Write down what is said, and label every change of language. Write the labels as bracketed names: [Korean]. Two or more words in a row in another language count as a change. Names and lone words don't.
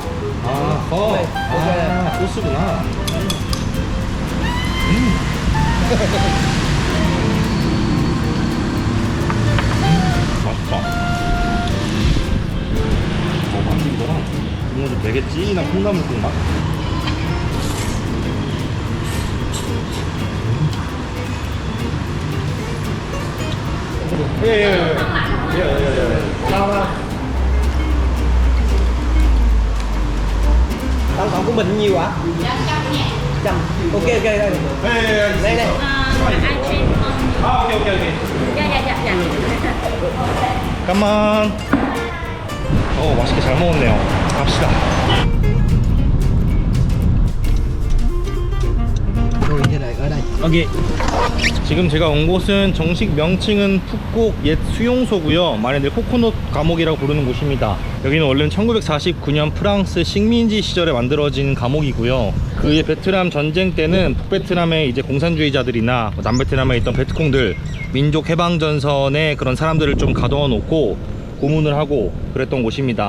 [Korean] 아, 아, 소스구나. 맛있다. 맛있는 거랑 국물도 되게 진한 콩나물 맛. 예. [Vietnamese] Đâu không? Tổng cộng của mình nhiêu ạ? 100. Ok, đây. Đây. [Korean] 아, 오케이. 잠깐만. 맛있게 잘 먹었네요. 갑시다. [Vietnamese] Tôi sẽ đợi ở đây. [Korean] 오케이. 지금 제가 온 곳은 정식 명칭은 푸꾸옥 옛 수용소고요. 많이들 코코넛 감옥이라고 부르는 곳입니다. 여기는 원래는 1949년 프랑스 식민지 시절에 만들어진 감옥이고요. 그의 베트남 전쟁 때는 북베트남의 이제 공산주의자들이나 남베트남에 있던 베트콩들 민족 해방 전선에 그런 사람들을 좀 가둬 놓고 고문을 하고 그랬던 곳입니다.